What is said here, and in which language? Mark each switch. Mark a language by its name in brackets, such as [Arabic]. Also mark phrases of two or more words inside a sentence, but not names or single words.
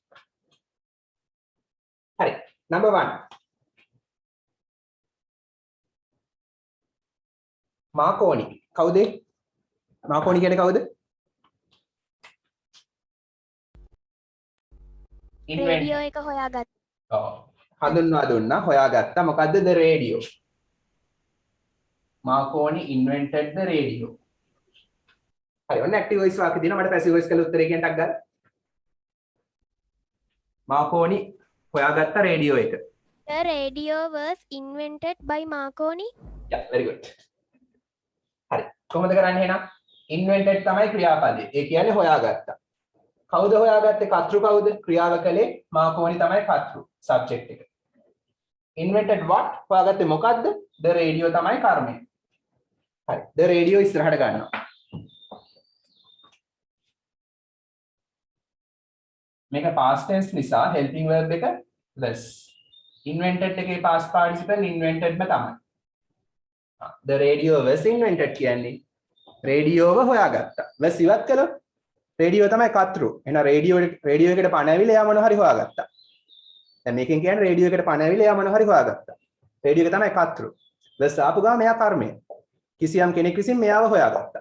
[Sinhala] හරි. number 1. මාකෝනි. කවුද? මාකෝනි කියන්නේ කවුද? රේඩියෝ එක හොයාගත්තා. ඔව්. හඳුන්වා දුන්නා හොයාගත්තා. මොකද්ද [English] the radio? Marconi invented the radio. [Sinhala] හරි ඔන්න [English] active voice [Sinhala] වාක්‍ය දිනවා මට [English] passive voice [Sinhala] කළ උත්තරේ කියන ටක් ගන්න. Marconi හොයාගත්ත රේඩියෝ එක. [English] The radio was invented by Marconi. Yeah, very good. [Sinhala] හරි. කොහොමද කරන්නේ එහෙනම්? invented තමයි ක්‍රියාපදේ. ඒ කියන්නේ හොයාගත්තා. කවුද හොයාගත්තේ? කර්තෘ කවුද? ක්‍රියාව කළේ මාකෝනි තමයි කර්තෘ subject එක. [English] invented what? [Sinhala] හොයාගත්තේ මොකද්ද? [English] the radio [Sinhala] තමයි කර්මය. හරි. [English] the radio [Sinhala] ඉස්සරහට ගන්නවා. මේක [English] past tense [Sinhala] නිසා [English] helping verb [Sinhala] එක was. invented එකේ [English] past participle invented [Sinhala] ම තමයි. [English] the radio was invented [Sinhala] කියන්නේ රේඩියෝව හොයාගත්තා. was ඉවත් කළොත් රේඩියෝ තමයි කර්තෘ. එහෙනම් රේඩියෝ එකට පණ ඇවිල්ලා එයා මොනවා හරි හොයාගත්තා. දැන් මේකෙන් කියන්නේ රේඩියෝ එකට පණ ඇවිල්ලා එයා මොනවා හරි හොයාගත්තා. රේඩියෝ එක තමයි කර්තෘ. was ආපු ගාම එයා කර්මය. කිසියම් කෙනෙක් විසින් මෙයාව හොයාගත්තා.